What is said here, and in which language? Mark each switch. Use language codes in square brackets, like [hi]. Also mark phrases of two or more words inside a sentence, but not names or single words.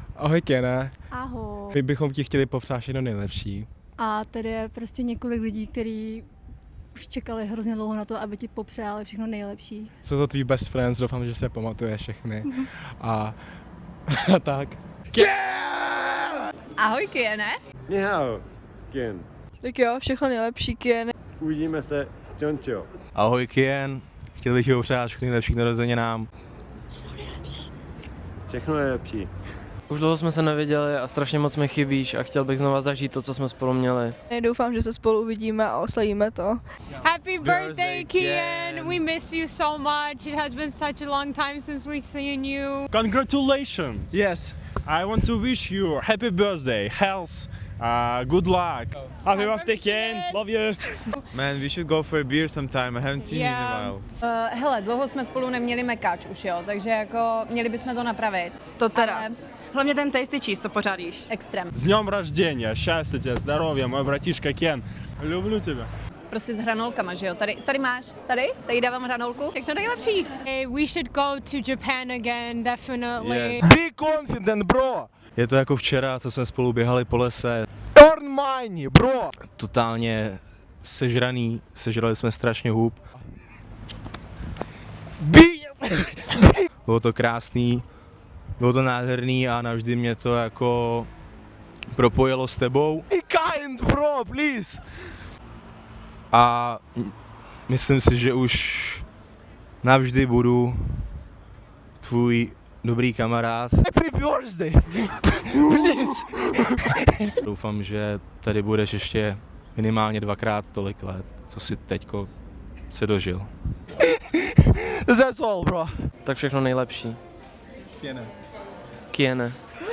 [cs] Ahoj Kene, Ahoj. my bychom ti chtěli popřát všechno nejlepší. A tady je prostě několik lidí, kteří už čekali hrozně dlouho na to, aby ti popřáli všechno nejlepší. Jsou to tvý [en] best friends, [cs] doufám, že se pamatuje všechny. A tak. Ahoj, Kiene. [zh] 你好, Kien. [cs] Tak jo, všechno nejlepší, Kien. Uvidíme se, čončo. Ahoj Kien, chtěl bych ti popřát všechny nejlepší narozeninám. Všechno nejlepší. Už dlouho jsme se neviděli a strašně moc mi chybíš a chtěl bych znova zažít to, co jsme spolu měli. Doufám, že se spolu uvidíme a oslavíme to. [en] Happy birthday, Kian. We miss you so much. It has been such a long time since we've seen you. Congratulations! Yes. I want to wish you happy birthday, health, good luck. Happy birthday Kien, love you. Man, we should go for a beer sometime, I haven't seen you in a while. [cs] Hele, dlouho jsme spolu neměli mekáč už, jo, takže jako měli bychom to napravit. To teda. Ale Hlavně ten [en] tasty cheese, [cs] co pořádíš. extrém. [ru] С днем рождения, счастья тебе, здоровья, мой братишка Кен. Люблю тебя. [cs] Prostě s hranolkama, že jo? Tady máš, tady dávám hranolku. Jak to nejlepší. [en] We should go to Japan again, definitely. Be confident, bro. [cs] Je to jako včera, co jsme spolu běhali po lese. [en] Earn money, bro. [cs] Totálně sežrali jsme strašně hub. Bylo to krásný, bylo to nádherný a navždy mě to jako propojilo s tebou. [en] Be kind, bro, please. [cs] A myslím si, že už navždy budu tvůj dobrý kamarád. [en] Happy birthday! Please! [cs] Doufám, že tady budeš ještě minimálně 2x tolik let, co si teďko se dožil. [en] That's all, bro. [cs] Tak všechno nejlepší. Kene. Kiene.